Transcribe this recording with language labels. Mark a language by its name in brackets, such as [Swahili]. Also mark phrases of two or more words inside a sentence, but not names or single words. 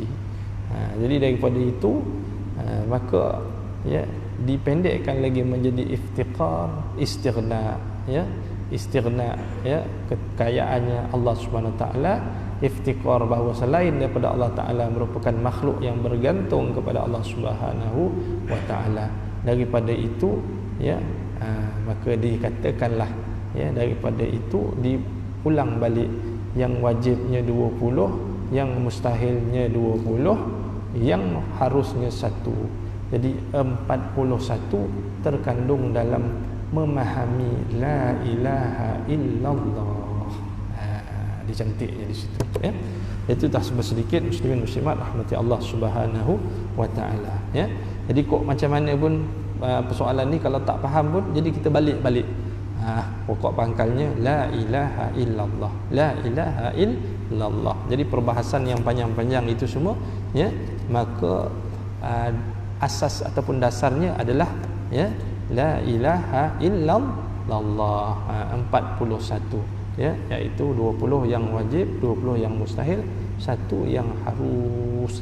[Malay] Jadi daripada itu maka dipendekkan lagi menjadi iftiqar, istighna, kekayaannya Allah [Arabic] سبحانه وتعالى, [Malay] iftiqar bahawa selain daripada Allah Taala merupakan makhluk yang bergantung kepada Allah [Arabic] سبحانه وتعالى. [Malay] Daripada itu maka dikatakanlah daripada itu diulang balik, yang wajibnya 20, yang mustahilnya 20, yang harusnya 1. Jadi 41 terkandung dalam memahami [Arabic] لا إله إلا الله. [Malay] Dicantiknya di situ ya. Itu dah sedikit muslimin muslimat rahmati Allah [Arabic] سبحانه وتعالى [Malay] ya. Jadi kok macam mana pun persoalan ni kalau tak faham pun, jadi kita balik. Pokok pangkalnya [Arabic] لا إله إلا الله, لا إله إلا الله. [Malay] Jadi perbahasan yang panjang-panjang itu semua maka asas ataupun dasarnya adalah [Arabic] لا إله إلا الله [Malay] 41 iaitu 20 yang wajib, 20 yang mustahil, 1 yang harus.